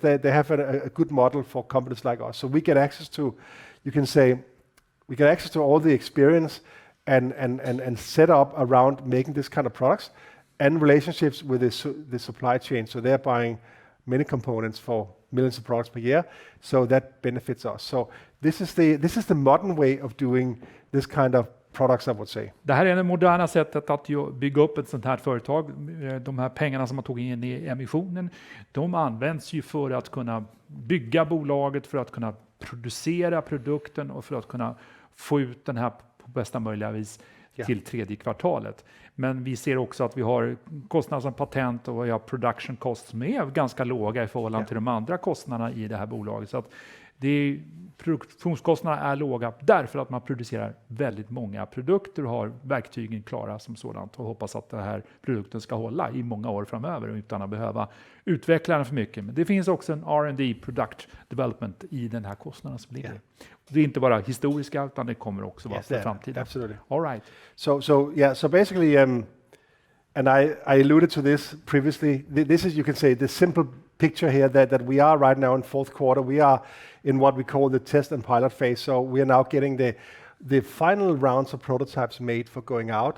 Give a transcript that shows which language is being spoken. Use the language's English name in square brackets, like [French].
[English] They have a good model for companies like us. So we get access to, you can say, we get access to all the experience and set up around making this kind of products and relationships with the supply chain. So they're buying many components for millions of products per year. So that benefits us. So this is the modern way of doing this kind of products, I would say. [Swedish] Det här är det moderna sättet att bygga upp ett sånt här företag. De här pengarna som man tog in i emissionen, de används ju för att kunna bygga bolaget, för att kunna producera produkten och för att kunna få ut den här på bästa möjliga vis till tredje kvartalet. Men vi ser också att vi har kostnader som patent och vi har [English] production costs [Swedish] som är ganska låga i förhållande till de andra kostnaderna i det här bolaget. Så att produktionskostnaderna är låga därför att man producerar väldigt många produkter och har verktygen klara som sådant och hoppas att den här produkten ska hålla i många år framöver utan att behöva utveckla den för mycket. Men det finns också en R&D, [English] product development, [Swedish] i den här kostnaden som ligger. Det är inte bara historiska utan det kommer också vara för framtiden. [English] Absolutely. All right. So basically, and I alluded to this previously. This is, you can say, the simple picture here that we are right now in fourth quarter. We are in what we call the test and pilot phase. So we are now getting the final rounds of prototypes made for going out.